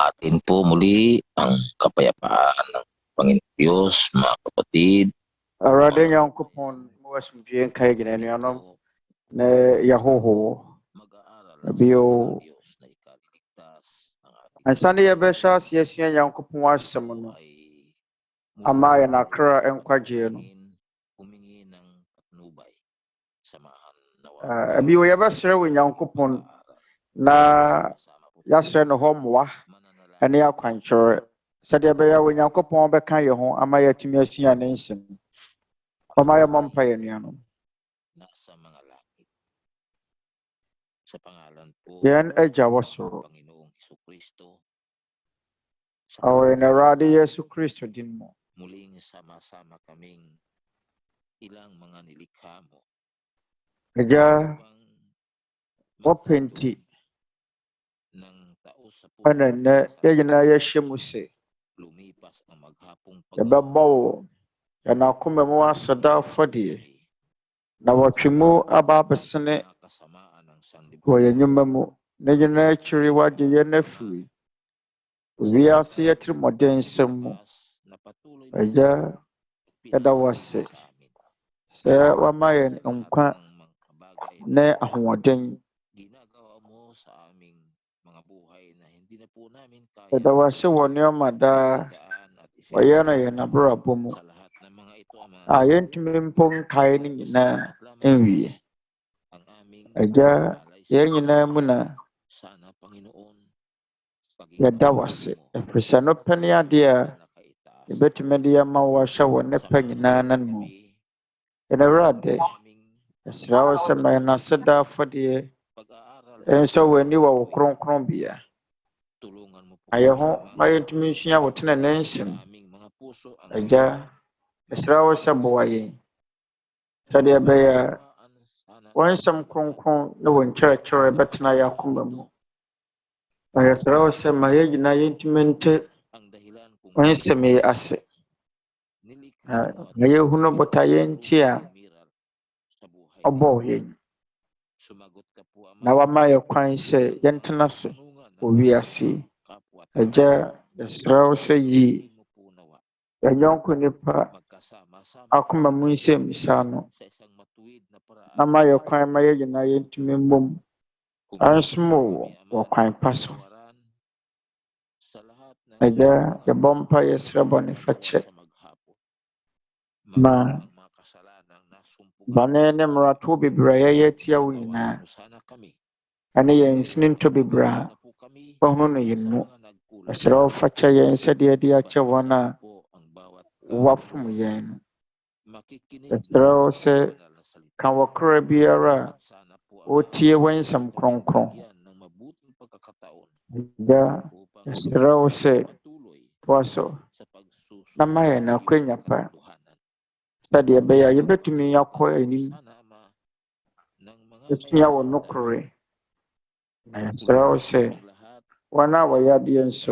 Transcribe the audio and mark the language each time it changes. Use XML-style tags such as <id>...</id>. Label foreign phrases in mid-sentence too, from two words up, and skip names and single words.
<tl>natin po muli ang kapayapaan ng Panginoon Diyos, mga kapatid.</tl> <ak>Arade Nyankopon mo asumdue nkae gina nuanom na yahoho</ak> <tl>Mag-aaral</tl> <ak>bio</ak> <tl>ng Diyos na ikaliligtas ng ating</tl> <ak>ansane yabesha siyasua Nyankopon asem no</ak> <tl>ay</tl> <ak>ama ya nakra nkwagyeɛ no</ak> <tl>humingi ng patnubay. Samahan nawa.</tl> <ak>bio yabesere wo Nyankopon na yasere no ho mmoa ene akwankyerɛ sɛdeɛ bɛyɛ wo Nyankopon bɛka yɛ ho ama yɛatumi asua ne nsɛm ama yɛ mompa yɛ nuanom</ak> <tl>Nasa mga langit. Sa pangalan po</tl> <ak>yɛn agya wɔ soro</ak> <tl>Panginoong Yesu Kristo,</tl> <ak>awɔ na Awurade Yesu Kristo din mo</ak> <tl>muling sama-sama kaming ilang mga nilikha mo.</tl> <ak>agya</ak> <tl>Upang</tl> <ak>wɔpɛnti</ak> <tl>ng taos sa puso</tl> <ak>ɛna nnɛ yɛnyinaa yɛahyɛ mu sɛ</ak> <tl>lumipas ang maghapong</tl> <ak>yɛbɛbɔ wo yɛn akoma mu aseda afɔdeɛ na wɔtwe mu aba abɛsene</ak> <tl>kasamaan ng sanlibutan.</tl> <ak>wɔ yɛn nnwuma mu na nyinaa akyiri wagye yɛn afiri wiase yɛtirimɔden nsɛm mu</ak> <tl>Na patuloy</tl> <ak>agya yɛda wo ase</ak> <tl>sa amin.</tl> <ak>sɛ wama yɛn nkwa</ak> <tl>Ng mga bagay</tl> <ak>ne ahoɔden</ak> <tl>ginagawa mo sa aming mga buhay na hindi na po namin kaya</tl> <ak>yɛda wo ase wɔ nneɛma daa</ak> <tl>daan at</tl> <ak>wɔyɛ no yɛn abrabɔ mu</ak> <tl>sa lahat ng mga ito, Ama.</tl> <ak>a yɛntumi mpo nkae no nyinaa nwie</ak> <tl>Ang aming</tl> <ak>agya</ak> <tl>alay sa</tl> <ak>yɛn nyinaa mu na</ak> <tl>sana, Panginoon,</tl> <ak>yɛda wo ase ɛfiri sɛ no pɛ ne adeɛ a yɛbɛtumi de yɛma wo ahyɛ wɔ ne pɛ nyinaa nan mu yɛn Awurade yɛsrɛ wo sɛ ma yɛn aseda afɔdeɛ ɛnsɛ w'ani wɔ wo kronkronbea</ak> <tl>tulungan mo po</tl> <ak>na yɛn ho ma yɛntumi nsua wo tenenee nsɛm</ak> <tl>aming mga puso ang</tl> <ak>agya yɛsrɛ wo sɛ boa yɛn sɛdeɛ ɛbɛyɛ a wɔn nsɛm kronkron ne wɔn nkyerɛkyerɛ bɛtena yɛn akoma mu na yɛsrɛ wo sɛ ma yɛn nyinaa yɛntumi nte</ak> <tl>ang dahilan kung</tl> <ak>wɔn nsɛm yi ase na yɛhunu botaeɛ nti a</ak> <tl>sa buhay.</tl> <ak>ɔbɔɔ yɛn</ak> <tl>Sumagot ka po, Ama.</tl> <ak>na wama yɛ kwan sɛ yɛntena ase wɔ wiase yi.</ak> <tl>Kapwa</tl> <ak>agya yɛsrɛ wo sɛ yi</ak> <tl>mo po nawa</tl> <ak>yɛn yɔnko nipa</ak> <tl>magkasama-sama</tl> <ak>akoma mu nsɛmmisa no</ak> <tl>sa isang matuwid na paraan.</tl> <ak>na ma yɛ kwan ma yɛn nyinaa yɛntumi mmom</ak> <tl>Kung</tl> <ak>ansom wo wɔ kwan pa so</ak> <tl>tawaran sa lahat ng</tl> <ak>agya yɛbɔ mpa yɛsrɛ bɔne fakyɛ</ak> <tl>sa maghapon.</tl> <ak>ma</ak> <tl>Ang mga kasalanang nasumpungan</tl> <ak>bane ne mmarato bebree a yɛyɛ atia wo nyinaa</ak> <tl>mo sana kami.</tl> <ak>ɛne yɛn nsini ntɔ bebree a</ak> <tl>Na po kami</tl> <ak>wɔhono no yɛn mu</ak> <tl>sa mga nagkulang.</tl> <ak>yɛsrɛ wo fakyɛ yɛn sɛdeɛ de akyɛ wɔn a</ak> <tl>Basta po ang bawat</tl> <ak>wafom yɛn no</ak> <tl>makikinig</tl> <ak>yɛsrɛ wo sɛ</ak> <tl>banal na salita.</tl> <ak>ka wɔkora biara a</ak> <tl>At sana po, Ama,</tl> <ak>wɔtie wɔn nsɛm kronkron</ak> <tl>bigyan ng mabuting pagkakataon</tl> <ak>agya</ak> <tl>upang</tl> <ak>yɛsrɛ wo sɛ</ak> <tl>patuloy</tl> <ak>toa so</ak> <tl>sa pagsusunod</tl> <ak>na ma yɛn</ak> <tl>sa</tl> <ak>akwanya</ak> <tl>iyong</tl> <ak>pa</ak> <tl>katotohanan.</tl> <ak>sɛdeɛ ɛbɛyɛ a yɛbɛtumi akɔ anim</ak> <tl>Sana, Ama, ng mga</tl> <ak>yɛsua wɔ nokore na yɛsrɛ wo sɛ</ak> <tl>may lahat</tl> <ak>wɔn a wɔyɛ adeɛ nso</ak>